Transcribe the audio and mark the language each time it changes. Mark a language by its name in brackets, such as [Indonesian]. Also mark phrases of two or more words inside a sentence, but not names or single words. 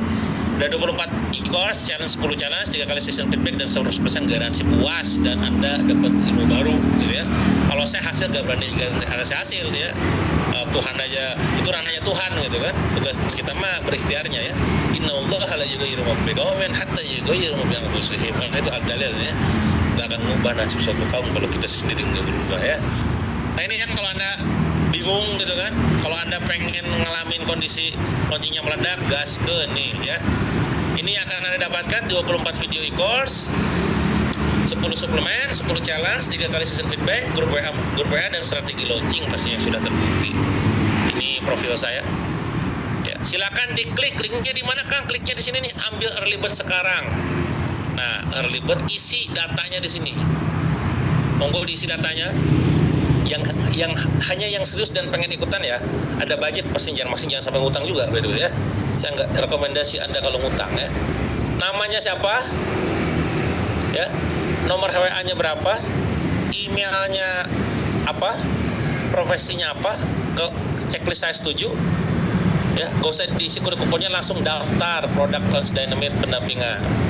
[Indonesian] Ada 24 e-course, challenge 10 challenge, 3 kali [English] session feedback [Indonesian] dan 100% garansi puas dan Anda dapat ilmu baru gitu ya. Kalau saya hasil gak berani garansi hasil gitu ya. Tuhan aja, itu ranahnya Tuhan gitu kan. Tugas kita mah berikhtiarnya ya. [Arabic] إن الله لا يغير ما بقوم حتى يغيروا ما بأنفسهم. [Indonesian] Itu dalil ya. Gak akan mengubah nasib suatu kaum kalau kita sendiri nggak berubah ya. Nah ini kan kalau Anda bingung gitu kan, kalau Anda pengen ngalamin kondisi launchingnya meledak, gas ke nih ya. Ini akan Anda dapatkan 24 video e-course, 10 suplemen, 10 challenge, 3 kali [English] session feedback, [Indonesian] grup WA dan strategi launching pastinya sudah terbukti. Ini profil saya. Ya, silakan diklik linknya di mana Kang? Kliknya di sini nih, ambil [English] early bird [Indonesian] sekarang. Nah, [English] early bird [Indonesian] isi datanya di sini. Monggo diisi datanya. Yang hanya yang serius dan pengen ikutan ya, ada budget pasti jangan sampai ngutang juga [English] by the way [Indonesian] ya. Saya nggak rekomendasi Anda kalau ngutang ya. Namanya siapa? Ya. Nomor WA-nya berapa? Emailnya apa? Profesinya apa? Ke checklist saya setuju. Ya, gak usah diisi kode kuponnya, langsung daftar produk Launch Dynamite pendampingan.